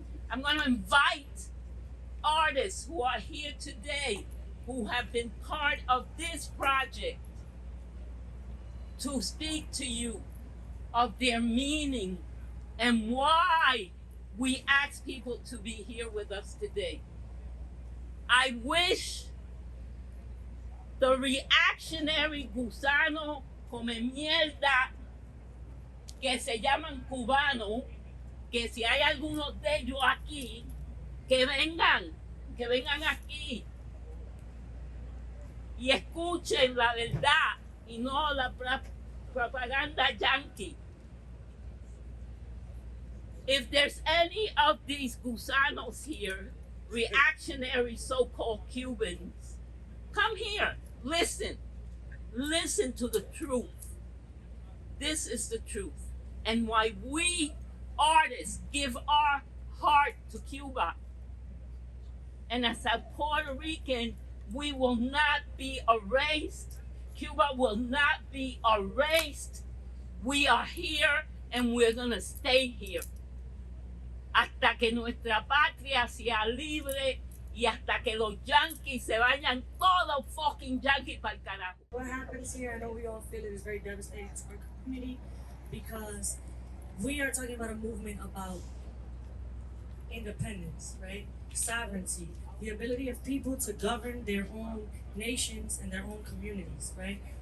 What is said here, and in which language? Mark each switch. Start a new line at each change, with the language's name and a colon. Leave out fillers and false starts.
English: I'm going to invite artists who are here today, who have been part of this project, to speak to you of their meaning and why we ask people to be here with us today. I wish the reactionary
Spanish: gusano come mierda que se llaman cubanos, que si hay algunos de ellos aquí, que vengan aquí y escuchen la verdad y no la propaganda yankee.
English: If there's any of these gusanos here, reactionary so-called Cubans, come here, listen to the truth. This is the truth. And why we artists give our heart to Cuba. And as a Puerto Rican, we will not be erased. Cuba will not be erased. We are here and we're gonna stay here.
Spanish: Hasta que nuestra patria sea libre y hasta que los yankees se vayan todos fucking yankees para el carajo.
English: What happens here, I know we all feel it is very devastating to our community because we are talking about a movement about independence, right? Sovereignty, the ability of people to govern their own nations and their own communities, right?